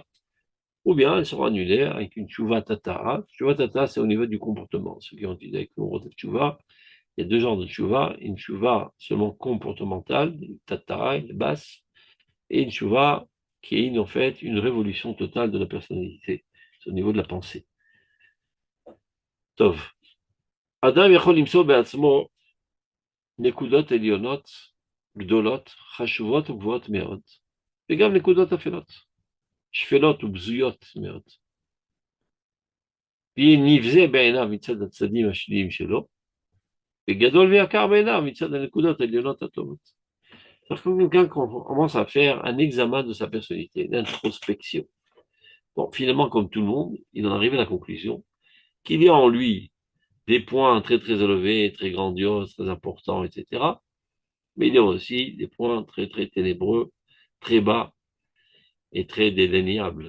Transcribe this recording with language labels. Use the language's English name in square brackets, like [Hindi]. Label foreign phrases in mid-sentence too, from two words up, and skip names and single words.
[French] Ou bien elle sera annulée avec une [Hebrew] תשובה תתאה. תשובה תתאה, [French] c'est au niveau du comportement. Ceux qui ont dit avec le tchouva, il y a deux genres de tchouva. Une tchouva seulement comportementale, une tata, une basse, et une tchouva qui est en fait une révolution totale de la personnalité. C'est au niveau de la pensée. Tov. [Hebrew] Adam יכול למצוא בעצמו נקודות עליונות, גדולות, חשובות וגבוהות מאוד, וגם נקודות אפלות, שפלות ובזויות מאוד. והיא נבזה בעיניו מצד הצדדים השליליים שלו, וגדול ויקר בעיניו מצד הנקודות העליונות הטובות. [French] C'est quelqu'un commence à faire un examen de sa personnalité, une introspection. Bon, finalement, comme tout le monde, il en arrive à la conclusion qu'il y a en lui des points très très élevés, très grandioses, très importants, etc. Mais il y a aussi des points très très ténébreux, très bas et très dédaignables.